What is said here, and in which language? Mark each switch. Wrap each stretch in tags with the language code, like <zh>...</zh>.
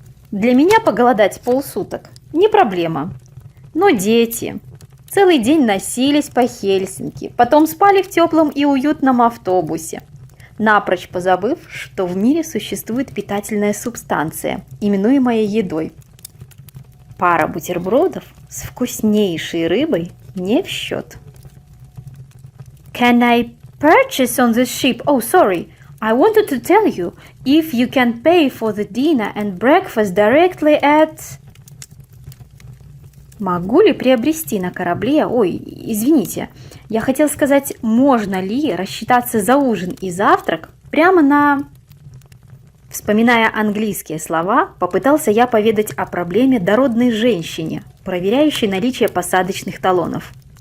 <ru>Для меня поголодать полсуток не проблема, но дети целый день носились по Хельсинки, потом спали в теплом и уютном автобусе, напрочь позабыв, что в мире существует питательная субстанция, именуемая едой. Пара бутербродов с вкуснейшей рыбой не в счет.</ru> <en>Can I purchase on the ship? Oh, sorry. I wanted to tell you if you can pay for the dinner and breakfast directly at...</en> <ru>Могу ли приобрести на корабле... Ой, извините. Я хотел сказать, можно ли рассчитаться за ужин и завтрак прямо на... Вспоминая английские слова, попытался я поведать о проблеме дородной женщине, проверяющей наличие посадочных талонов.</ru>